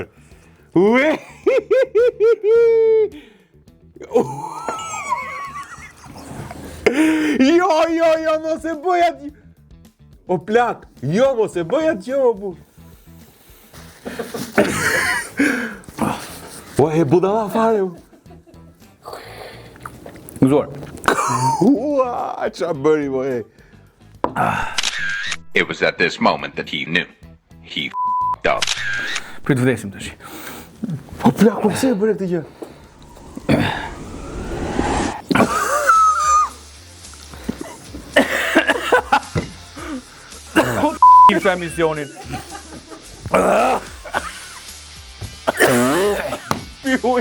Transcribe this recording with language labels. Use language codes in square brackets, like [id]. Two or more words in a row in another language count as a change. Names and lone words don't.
[sq] Ue! Jo, mos e bëj atë. O plak, jo, mos e bëj atë që, o bu. O, e budala fare, u. Gëzuar. Ua, qa bëri, bo, e. [en] It was at this moment that he knew. He f***ed up. [sq] Prit vdesim tash. O plak, po pse e bëre këtë gjë? Kisha emisionin. Piuj.